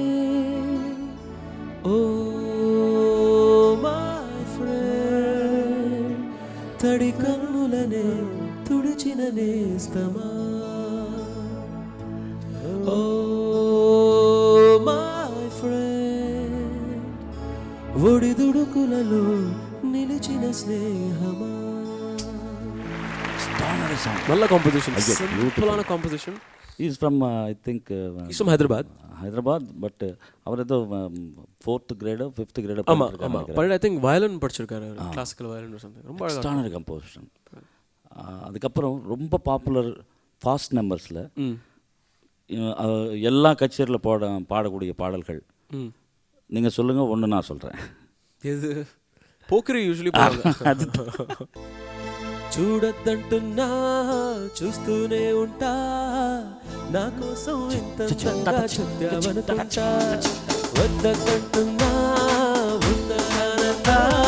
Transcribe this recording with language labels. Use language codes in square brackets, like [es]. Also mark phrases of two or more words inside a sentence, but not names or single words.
[en] oh my friend [te] తడి కన్నులనే తుడిచిన నేస్తమా [en] oh my friend [te] ఒడిదుడుకులలో నిలిచిన స్నేహమా. [ta] நல்ல காம்போசிஷன், சிம்பிளான காம்போசிஷன். [en] is from I think is from ஹைதராபாத். பட் [ta] அவர் ஏதோ [en] 4th grade 5th grade [ta] ஆமாம் ஆமாம் [en] but I think [ta] வயலின் படிச்சிருக்காரு, [en] classical violin something. [ta] ரொம்ப [en] extraordinary composition. [ta] அதுக்கப்புறம் ரொம்ப [en] popular fast numbers [ta] எல்லா கச்சேரியில் பாடக்கூடிய பாடல்கள் நீங்கள் சொல்லுங்கள், ஒன்று நான் சொல்கிறேன். எது? [te] పోకిరి యూజువల్లీ అది చూడద్దంటున్నా చూస్తూనే ఉంటా, నా కోసం ఇంత చెప్పావనుకుంటా, వద్దకంటున్నా వద్దనంటా,